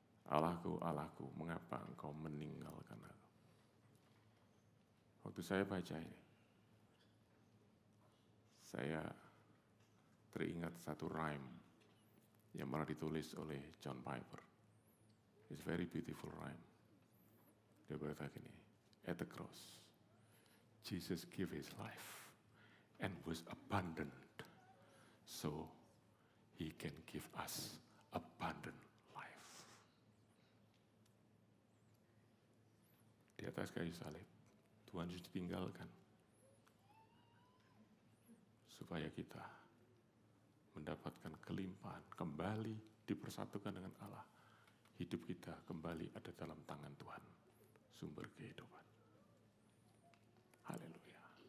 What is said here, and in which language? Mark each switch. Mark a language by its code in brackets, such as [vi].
[id] Allahku, Allahku, mengapa engkau meninggalkan aku? Waktu saya baca ini, saya teringat satu rhyme yang pernah ditulis oleh John Piper. [en] It's very beautiful rhyme. [id] Dia berkata gini, [en] at the cross, Jesus gave his life and was abundant, so he can give us abundant life. [id] Di atas kayu salib, Tuhan Yesus ditinggalkan supaya kita mendapatkan kelimpahan, kembali dipersatukan dengan Allah. Hidup kita kembali ada dalam tangan Tuhan, sumber kehidupan. Haleluya.